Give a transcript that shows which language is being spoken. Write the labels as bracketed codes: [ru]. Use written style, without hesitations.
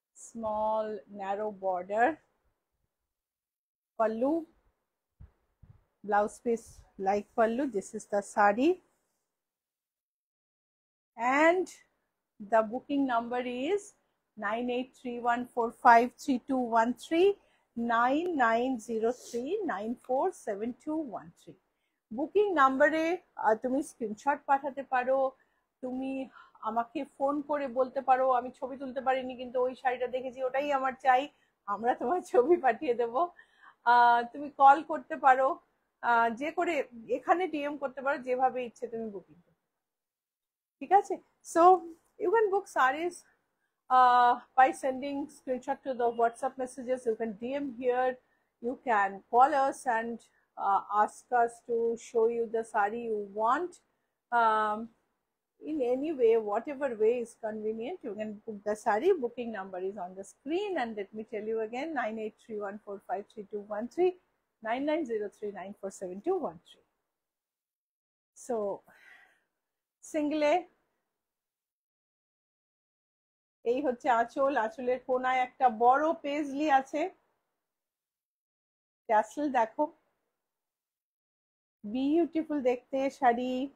[en] Small narrow border, pallu, blouse piece like pallu. This is the saree, and the booking number is 9831453213, 9903947213। [bn] Booking নাম্বারে তুমি screenshot পাঠাতে পারো, তুমি আমাকে phone করে বলতে পারো আমি ছবি তুলতে পারিনি কিন্তু ওই শাড়িটা দেখেছি, ওটাই আমার চাই, আমরা তোমার ছবি পাঠিয়ে দেব। তুমি কল করতে পারো, যে করে এখানে ডিএম করতে পারো, যেভাবে ইচ্ছে তুমি বুকিং করতে, ঠিক আছে? [en] So you can book sarees by sending screenshot to the WhatsApp messages. You can DM here, you can call us and ask us to show you the saree you want. In any way, whatever way is convenient, you can book the saree. Booking number is on the screen, and let me tell you again, 9831453213, 9903947213. So single [bn] এই হচ্ছে আঁচল, আঁচলের কোনায় একটা বড় পেজলি আছে, tassel দেখো, beautiful দেখতে শাড়ি।